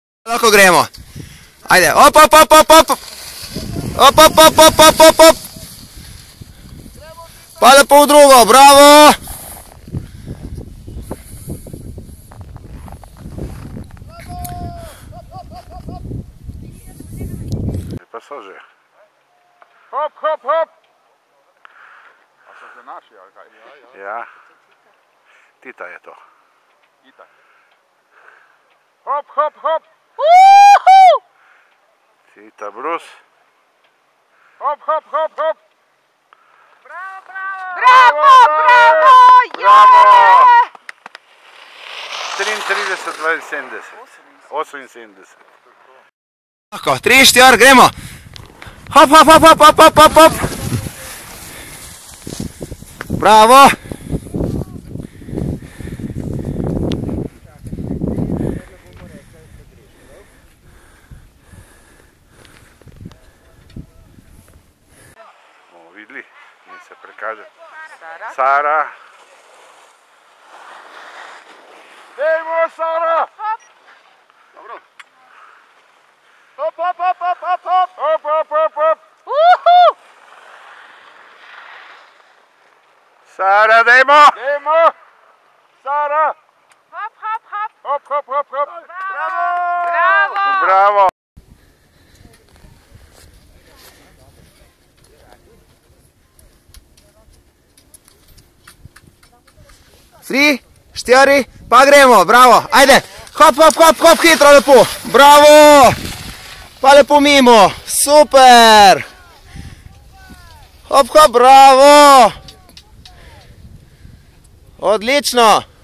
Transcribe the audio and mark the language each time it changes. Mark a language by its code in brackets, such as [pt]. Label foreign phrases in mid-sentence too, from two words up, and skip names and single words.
[sl] Lahko gremo. Ajde, op, op, op, op, op. Op, op, op, op, op, op, op. Pa lepo v drugo, bravo. Pa so že. Hop, hop, hop. A so že naši, ali kaj? Ja. Tita je to. Tita. Hop, hop, hop. Tita Brus. Hop, hop, hop, hop. Bravo, bravo! Bravo, bravo! 33, 72. Lahko, 3, 4, gremo. Hop, hop, hop, hop, hop, hop, hop, hop. Bravo. Bomo videli, in se prekaže. Sara. Dejmo, Sara. Dobro. Hop, hop, hop, hop, hop, hop. Hop, hop, hop, hop. Sara, dejmo. Dejmo. Sara. Hop, hop, hop. Hop, hop, hop, hop. Bravo. Bravo! Bravo. Tri, 4, pa gremo, bravo, ajde, hop, hop, hop, hop, hitro, lepo, bravo, pa lepo mimo, super, hop, hop, bravo, odlično.